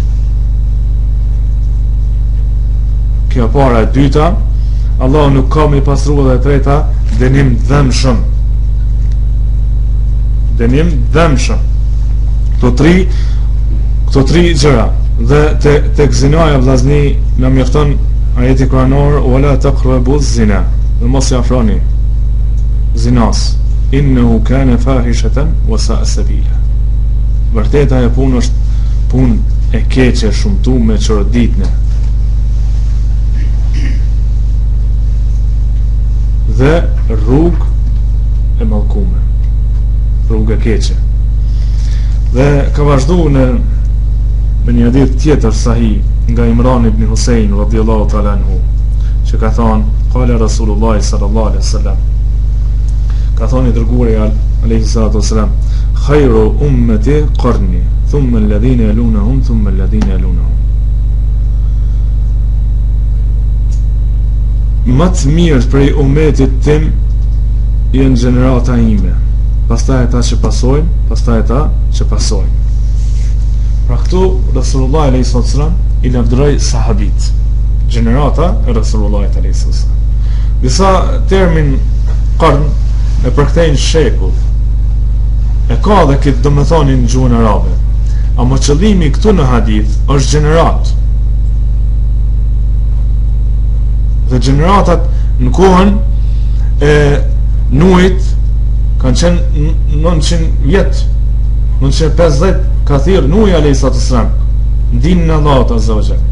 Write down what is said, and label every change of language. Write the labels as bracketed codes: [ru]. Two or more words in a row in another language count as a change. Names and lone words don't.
[sq] Kjo para, e dyta, Allah nuk ka me i pastru, dhe e treta, dënim dhëmshëm. Dënim dhëmshëm. Këto tri gjëra. Dhe tek zinaja vllazni na mjafton ajeti kuranor [ar] ولا تقربوا الزنا, [sq] dhe mos i afroni zinas, [ar] إنه كان فاحشة وساء سبيلا. [sq] Vërteta e punë është punë e keqe, shumtu me çoroditne. Dhe rrugë e mallkume, rrugë e keqe. Dhe ka vazhdu në një hadith tjetër sahih nga Imran ibn Husayn [ar] رضي الله تعالى عنه, [sq] që ka thonë, [ar] قال رسول الله صلى الله عليه وسلم, [sq] ka thonë i dërguari [ar] عليه الصلاة والسلام, خير أمتي قرني ثم الذين يلونهم ثم الذين يلونهم. [sq] Më të mirë prej ummetit tim janë gjenerata ime, pastaj ata që pasojnë, pastaj ata që pasojnë. Pra këtu Rasulullah [ar] عليه السلام [sq] i lavdëroi sahabit, gjenerata e Rasulullah [ar] عليه السلام. [sq] Disa termin qarn e përkthejnë shekull, e ka dhe këtë domethënin në gjuhën arabe, ama qëllimi këtu në hadith është gjenerat. Dhe generatat në kohën e Nuhit kanë qenë 900 vjet, 950 ka thirr Nuhi [ar] عليه السلام [sq] ndinën e Allahut [ar] عز وجل.